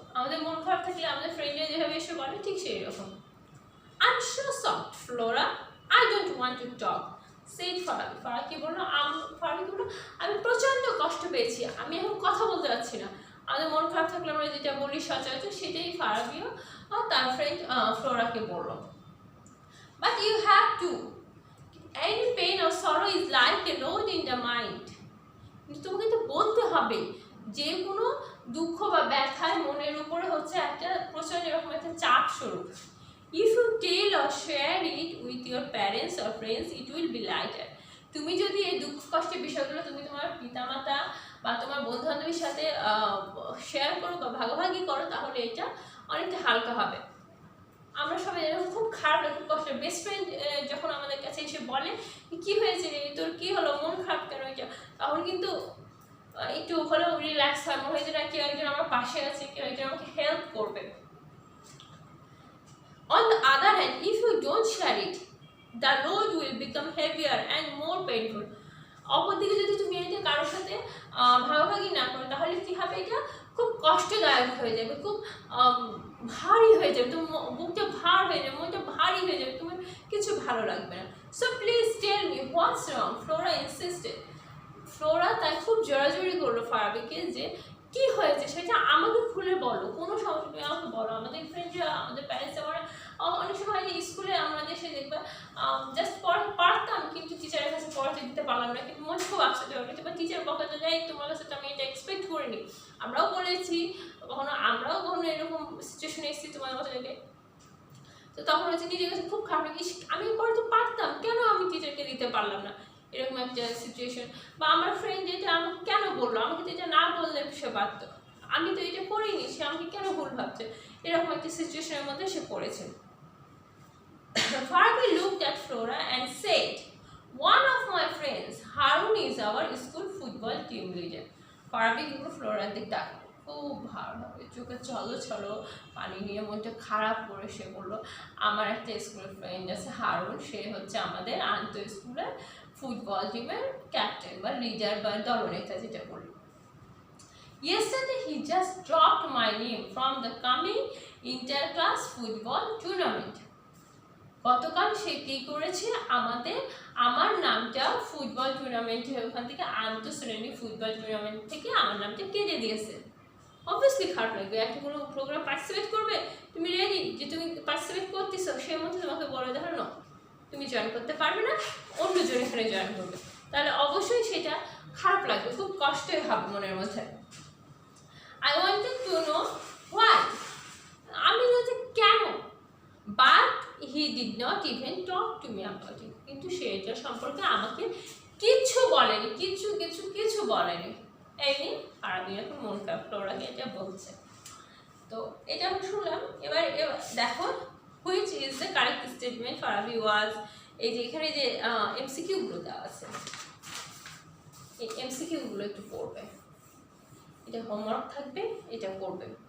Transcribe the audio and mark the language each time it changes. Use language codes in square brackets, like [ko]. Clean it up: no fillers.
[bn] আমাদের মন খারাপ থাকলে আমাদের ফ্রেন্ডরা যেভাবে এসে বলে ঠিক সেই রকম। [en] I am so soft Flora, I don't want to talk, said Farabi. [bn] Farabi কি বললো? আমি প্রচণ্ড কষ্ট পেয়েছি, আমি এখন কথা বলতে পারছি না। আমাদের মন খারাপ থাকলে আমরা যেটা বলি সচরাচর, সেটাই ফারাবিও তার ফ্রেন্ড ফ্লোরাকে বললো। [en] But you have to, any pain or sorrow is like a load in the mind. [bn] কিন্তু তোমাকে তো বলতে হবে যে কোনো দুঃখ বা ব্যথায় মনের উপরে হচ্ছে একটা প্রচন্ড এরকম একটা চাপ স্বরূপ। [en] If you tell or share it with your parents or friends, it will be lighter. [bn] তুমি যদি এই দুঃখ কষ্টের বিষয়গুলো তুমি তোমার পিতামাতা বা তোমার বন্ধু বান্ধবীর সাথে শেয়ার করো বা ভাগাভাগি করো, তাহলে এটা অনেকটা হালকা হবে। আমরা সবাই এরকম খুব খারাপ লাগে, খুব কষ্ট। বেস্ট ফ্রেন্ড যখন আমাদের কাছে এসে বলে কি হয়েছে রে, তোর কি হলো, মন খারাপ কেন, এটা তখন কিন্তু একটু হলেও রিল্যাক্স হয়, মনে হয় যে না কেউ একজন আমার পাশে আছে, কেউ একজন আমাকে হেল্প করবে। [en] On the other hand, if you don't share it, the load will become heavier and more painful. [bn] অপরদিকে যদি তুমি এটা কারোর সাথে ভাগাভাগি না করো, তাহলে কি হবে, এটা খুব কষ্টদায়ক হয়ে যাবে, খুব ভারী হয়ে যাবে, তোমার বুকটা ভার হয়ে যাবে, মনটা ভারী হয়ে যাবে, তোমার কিছু ভালো লাগবে না। [en] So please tell me what's wrong, Flora insisted. [bn] Flora তাই খুব জোরাজোরি করলো ফারাবিকে যে কি হয়েছে সেটা আমাকে খুলে বলো, কোনো সমস্যা নেই, আমাকে বলো। আমাদের ফ্রেন্ডরা, আমাদের প্যারেন্টস, আমরা অনেক সময় স্কুলে আমরা দেশে দেখবে জাস্ট পারতাম কিন্তু টিচারের কাছে পড়াতে দিতে পারলাম না, কিন্তু মনে খুব আপসেট হয়ে গেছে, বা টিচার বকাতে যাই তোমার কাছে তো আমি এটা এক্সপেক্ট করিনি। আমরাও বলেছি, আমরাও কখনো এরকম সিচুয়েশনে এসেছি তোমার মতো জায়গায়, তো তখন হচ্ছে নিজের কাছে খুব খারাপ লাগে, আমি পড়াতে পারতাম, কেন আমি টিচারকে দিতে পারলাম না, এরকম একটা সিচুয়েশন। বা আমার ফ্রেন্ড এটা আমাকে কেন বললো, আমাকে তো এটা না বললে সে পারত, আমি তো এটা করিনি, সে আমাকে কেন ভুল ভাবছে, এরকম একটা সিচুয়েশনের মধ্যে সে পড়েছে। [en] Farabi looked at Flora and said, "One of my friends, Harun, is our school football team leader." [bn] Farabi কিন্তু ফ্লোরার দিকে তাকালো, খুব ভালোভাবে চোখে চলো চলো পানি নিয়ে মনটা খারাপ করে সে বললো, আমার একটা স্কুলের ফ্রেন্ড আছে হারুন, সে হচ্ছে আমাদের আন্ত স্কুলের ফুটবল টিমের ক্যাপ্টেন বা লিডার বা দলনেতা যেটা বলি। [en] Yesterday he just dropped my name from the coming inter-class football tournament. [bn] গতকাল সে কি করেছে, আমার নামটা ফুটবল টুর্নামেন্ট, ওখান থেকে আন্তঃশ্রেণী ফুটবল টুর্নামেন্ট থেকে আমার নামটা কেটে দিয়েছে। অবভিয়াসলি খারাপ লাগবে, একটা কোনো প্রোগ্রাম পার্টিসিপেট করবে, তুমি রেডি যে তুমি পার্টিসিপেট করতেছো, সেই মধ্যে তোমাকে বলে দেখো না তুমি জয়েন করতে পারবে না, অন্যজন এখানে জয়েন করবে, তাহলে অবশ্যই সেটা খারাপ লাগবে, খুব কষ্টই হবে মনের মধ্যে। [en] I wanted to know why, [bn] আমি বলছি কেন, [en] but he did not even talk to me about it. [bn] কিন্তু সে এটা সম্পর্কে আমাকে কিছু বলেনি, কিছু বলেনি। এই নিয়ে ফারাবি এখন মন খারাপ, ফ্লোরাকে এটা বলছে। তো এটা আমি শুনলাম। এবার দেখো [en] which is the correct statement Farabi was, [bn] এই যে এখানে যে এমসিকিউগুলো দেওয়া আছে, এই এমসিকিউগুলো একটু পড়বে, এটা হোমওয়ার্ক থাকবে, এটা করবে।